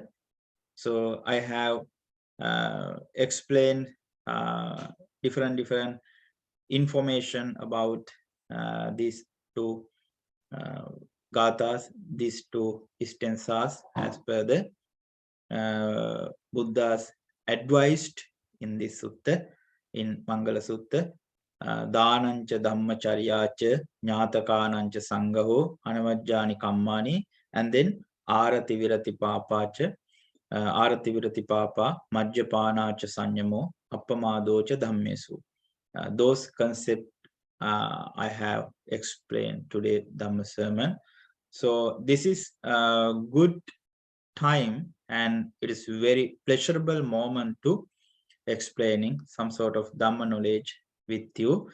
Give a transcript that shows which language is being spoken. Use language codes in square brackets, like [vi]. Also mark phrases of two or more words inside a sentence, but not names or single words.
[en] So I have explained different information about these 2 gathas, these 2 stanzas as per the Buddha's advised in this sutta, in Mangala Sutta. [pi] Dhanancha dhammacharyacha jnatakanancha sangaho anavajjani kammani, [en] and then [pi] arati virati papacha arati virati papa majjapanacha sanyamo appamadocha dhammesu. [en] Those concepts I have explained today Dhamma sermon. So this is a good time and it is very pleasurable moment to explaining some sort of Dhamma knowledge with you.